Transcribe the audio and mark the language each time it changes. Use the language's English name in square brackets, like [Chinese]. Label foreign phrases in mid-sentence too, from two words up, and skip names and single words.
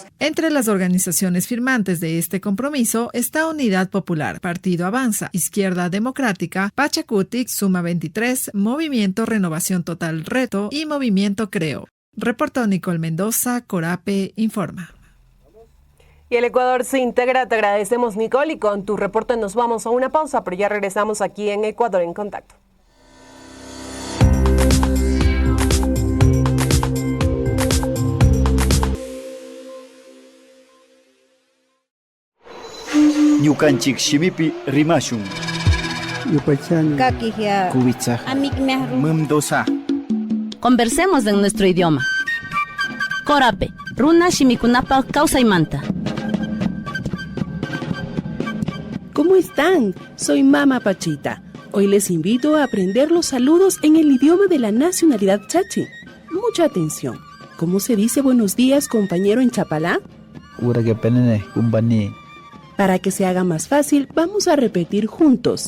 [Spanish] Entre las organizaciones firmantes de este compromiso está Unidad Popular, Partido Avanza, Izquierda Democrática, Pachacutic, Suma 23, Movimiento Renovación Total Reto y Movimiento Creo. Reportó Nicole Mendoza, Corape informa. Y el Ecuador se integra, te agradecemos Nicole, y con tu reporte nos vamos a una pausa, pero ya regresamos aquí en Ecuador en Contacto. [Quechua] Ñukanchik shimipi rimashun. [Chachi] Kakihia. Kubitsa. Mumdosa. [Spanish] Conversemos en nuestro idioma. [Quechua] Corape, runa shimikunapa kawsaymanta. [Spanish] ¿Cómo están? Soy Mama Pachita. Hoy les invito a aprender los saludos en el idioma de la nacionalidad chachi. Mucha atención. ¿Cómo se dice buenos días, compañero, en chapalá? Para que se haga más fácil, vamos a repetir juntos.